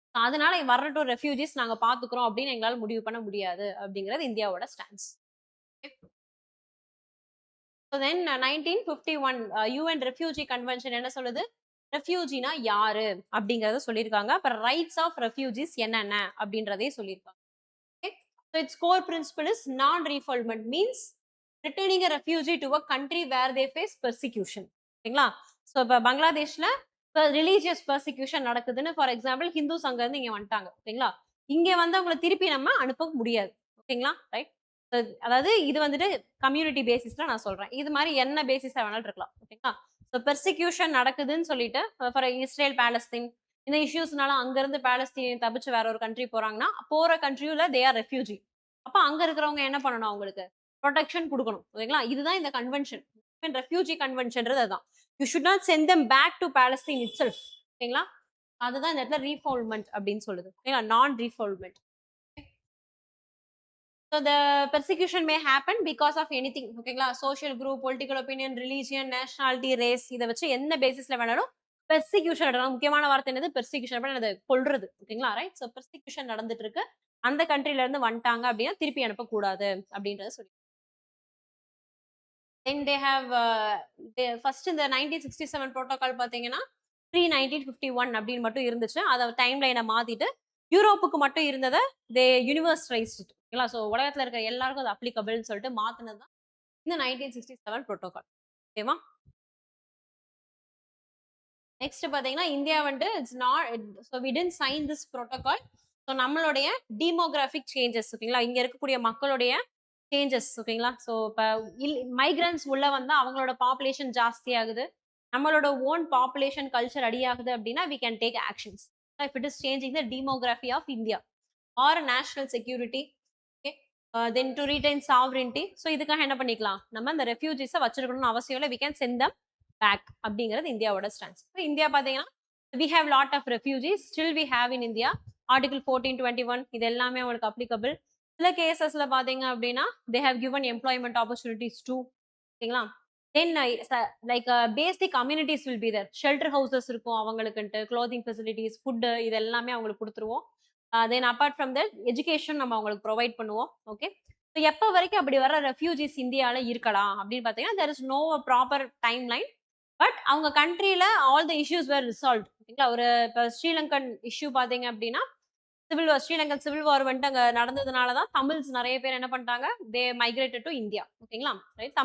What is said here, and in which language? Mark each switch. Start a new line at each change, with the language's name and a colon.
Tamil: அதனால வரட்டும் ரெஃப்யூஜிஸ் நாங்க பாத்துக்கிறோம் அப்படின்னு எங்களால முடிவு பண்ண முடியாது அப்படிங்கிறது இந்தியாவோட stance. So then 1951 UN refugee convention என்ன சொல்லுது, ரெஃப்யூஜினா யாரு அப்படிங்கறத சொல்லியிருக்காங்க. அப்புறம் ரைட்ஸ் ஆஃப் ரெஃப்யூஜிஸ் என்னென்ன அப்படின்றதையும் சொல்லியிருக்காங்க. Okay?
English: So its core principle is non-refoulement means returning a refugee to a country where they face persecution.
Tamil: ஓகேங்களா, ஸோ இப்போ பங்களாதேஷ்ல இப்போ ரிலீஜியஸ் பர்சிக்யூஷன் நடக்குதுன்னு ஃபார் எக்ஸாம்பிள் ஹிந்துஸ் அங்க இருந்து இங்க வந்துட்டாங்க ஓகேங்களா, இங்க வந்து அவங்களை திருப்பி நம்ம அனுப்ப முடியாது ஓகேங்களா, ரைட். அதாவது இது வந்துட்டு கம்யூனிட்டி பேசிஸ்ல நான் சொல்றேன், இது மாதிரி என்ன பேசிஸா வேணாலும் இருக்கலாம் ஓகேங்களா. ஸோ பெர்சிக்யூஷன் நடக்குதுன்னு சொல்லிட்டு ஃபார் இஸ்ரேல் பாலஸ்தீன் இந்த இஷ்யூஸ்னால அங்க இருந்து பாலஸ்தீன் தப்பிச்சு வேற ஒரு கண்ட்ரி போறாங்கன்னா போற கண்ட்ரியில
English: They are refugee.
Tamil: அப்ப அங்க இருக்கிறவங்க என்ன பண்ணணும், அவங்களுக்கு ப்ரொடெக்ஷன் கொடுக்கணும் ஓகேங்களா. இதுதான் இந்த கன்வென்ஷன், ரெஃப்யூஜி கன்வென்ஷன்றது அதுதான்.
English: You should not send them back to Palestine itself ஓகேங்களா.
Tamil: அதுதான் இந்த இடத்துல ரீஃபால்மெண்ட் அப்படின்னு சொல்லுது ஓகேங்களா, நான் ரீஃபால்மெண்ட்.
English: So the persecution may happen because of anything ஓகேங்களா, social group, political opinion, religion, nationality, race
Tamil: இதை வச்சு என்ன பேசிஸ்ல வேணாலும் பெர்சிக்யூஷன் நடக்கும். முக்கியமான வார்த்தை என்னது, பெர்சிக்யூஷன், அது கொல்றது ஓகேங்களா, ரைட். ஸோ பெர்சிக்யூஷன் நடந்துட்டு இருக்கு, அந்த கண்ட்ரில இருந்து வந்துட்டாங்க அப்படின்னா திருப்பி அனுப்பக்கூடாது அப்படின்றத சொல்லி.
English: Then they have first
Tamil: இந்த 1967 ப்ரோட்டோகால் பாத்தீங்கன்னா ப்ரீ 1951 அப்படின்னு மட்டும் இருந்துச்சு. அதை டைம் லைனை மாத்திட்டு யூரோப்புக்கு மட்டும் இருந்ததை தே யூனிவர்சலைஸ்ட் ஓகேங்களா. ஸோ உலகத்துல இருக்கிற எல்லாருக்கும் அது அப்ளிகபிள்னு சொல்லிட்டு மாத்தினது தான் இந்த 1967 ப்ரோட்டோகால் ஓகேவா.
English: Next பாத்தீங்கன்னா India வந்துட்டு it's not, so we didn't sign this protocol.
Tamil: So நம்மளுடைய டீமோகிராஃபிக் சேஞ்சஸ் ஓகேங்களா, இங்க இருக்கக்கூடிய மக்களுடைய சேஞ்சஸ் ஓகேங்களா. ஸோ இப்போ மைக்ரன்ஸ் உள்ள வந்தா அவங்களோட பாப்புலேஷன் ஜாஸ்தி ஆகுது, நம்மளோட ஓன் பாப்புலேஷன் கல்ச்சர் ரெடி ஆகுது அப்படின்னா
English: We can take actions if it is changing the demography of India or national security.
Tamil: Okay, then to retain சாவரின்டி. So இதுக்காக என்ன பண்ணிக்கலாம், நம்ம இந்த ரெஃப்யூஜிஸை வச்சிருக்கணும்னு அவசியம் இல்லை,
English: we can send them back
Tamil: அப்படிங்கிறது இந்தியாவோட ஸ்டான்ஸ். இந்தியா பாத்தீங்கன்னா
English: we have lot of refugees still we have in India.
Tamil: Article 1421 இது எல்லாமே உங்களுக்கு applicable. சில கேசஸ்ல பாத்தீங்க அப்படின்னா
English: they have given employment opportunities too ஓகேங்களா. then like basic amenities will be there, shelter houses இருக்கும் அவங்களுக்குன்ட்டு, clothing facilities, food
Tamil: இது எல்லாமே அவங்களுக்கு கொடுத்துருவோம்.
English: then apart from that education
Tamil: நம்ம அவங்களுக்கு ப்ரொவைட் பண்ணுவோம். ஓகே, ஸோ எப்போ வரைக்கும் அப்படி வர ரெஃப்யூஜிஸ் இந்தியாவில் இருக்கலாம் அப்படின்னு பார்த்தீங்கன்னா
English: there is no proper timeline.
Tamil: But அவங்க கண்ட்ரியில all the issues where resolve ஓகேங்களா. ஒரு இப்போ ஸ்ரீலங்கன் இஷ்யூ பார்த்தீங்க அப்படின்னா civil war, Sri Lankan civil war வந்துட்டு அங்கே நடந்ததுனால தான் தமிழ்ஸ் நிறைய பேர் என்ன பண்ணிட்டாங்க,
English: they migrated to India
Tamil: ஓகேங்களா, ரைட்.